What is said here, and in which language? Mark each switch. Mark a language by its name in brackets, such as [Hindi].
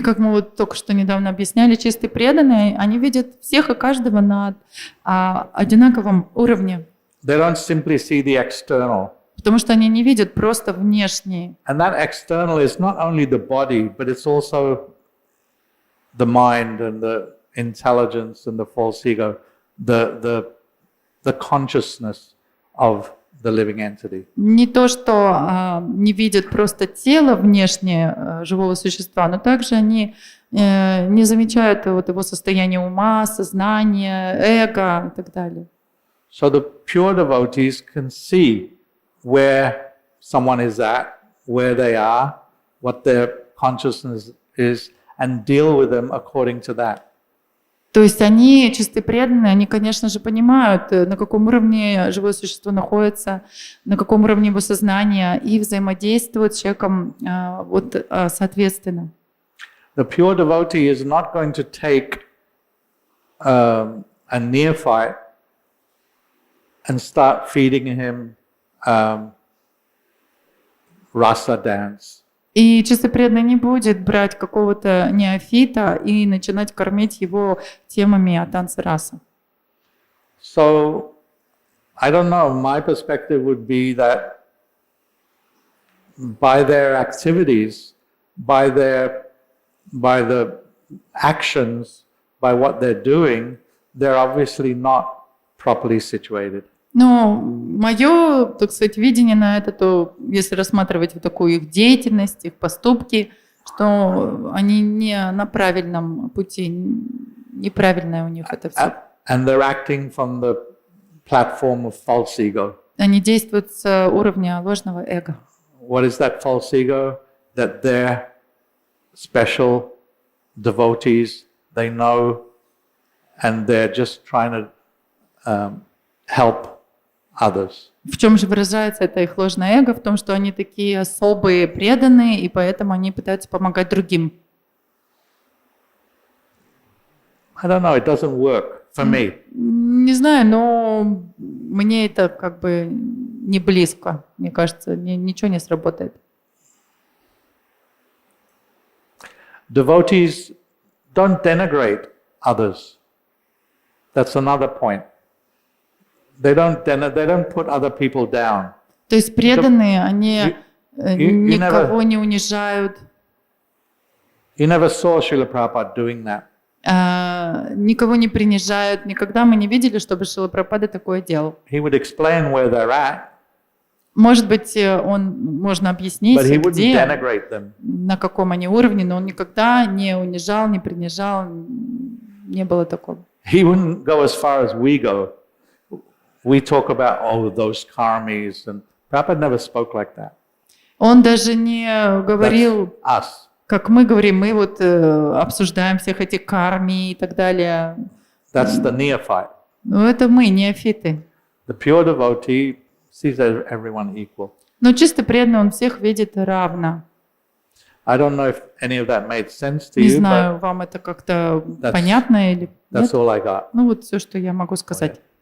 [Russian] И как мы вот только что недавно объясняли, чистые преданные, они видят всех и каждого на одинаковом уровне. [English] They don't simply see the external. [Russian] Потому что они не видят просто внешние. [English] And that external is not only the body, but it's also the mind and the intelligence and the false ego, the consciousness of the living entity. [Russian] Не то, что не видят просто тело внешнее живого существа, но также они не замечают вот его состояние ума, сознания, эго и так далее. [English] So the pure devotees can see where someone is at, where they are, what their consciousness is, and deal with them according to that. [Russian] То есть они, чистые преданные, они, конечно же, понимают, на каком уровне живое существо находится, на каком уровне его сознания, и взаимодействуют с человеком вот, соответственно. [English] The pure devotee is not going to take a neophyte and start feeding him rasa dance. [Russian] И чистый преданный не будет брать какого-то неофита и начинать кормить его темами о танце раса. [English] So, I don't know, my perspective would be that by their activities, by the actions, by what they're doing, they're obviously not properly situated. [Russian] Но мое, так сказать, видение на это, то если рассматривать вот такую их деятельность, их поступки, что они не на правильном пути, неправильное у них это все. [English] And they're acting from the platform of false ego. [Russian] Они действуют с уровня ложного эго. [English] What is that false ego? That they're special devotees, they know, and they're just trying to help others. [Russian] В чем же выражается это их ложное эго? В том, что они такие особые, преданные, и поэтому они пытаются помогать другим. [English] I don't know, it doesn't work for me. [Russian] Не знаю, но мне это как бы не близко. Мне кажется, ничего не сработает. [English] Devotees don't denigrate others. That's another point. They don't put other people down. [Russian] То есть преданные, они никого не унижают. [English] You never saw Srila Prabhupada doing that. [Russian] Никого не принижают. Никогда мы не видели, чтобы Шрила Прабхупада такое делал. [English] He would explain where they're at. [Russian] Может быть, можно объяснить, [English] But he wouldn't [Russian] где, [English] denigrate them. [Russian] на каком они уровне, но он никогда не унижал, не принижал, не было такого. [English] He wouldn't go as far as we go. We talk about those karmis, and Prabhupada never spoke like that. [Russian] Он даже не говорил, [English] That's us. [Russian] как мы говорим, мы вот обсуждаем всех этих карми и так далее. [English] That's the neophyte. [Russian] Но это мы, неофиты. [English] The pure devotee sees everyone equal. [Russian] Но чисто преданный, он всех видит равно. [English] I don't know if any of that made sense to [Russian] Не [English] you, [Russian] знаю, [English] but [Russian] вам это как-то понятно или [English] that's [Russian] нет? [English] all I got. [Russian] Ну вот все, что я могу сказать.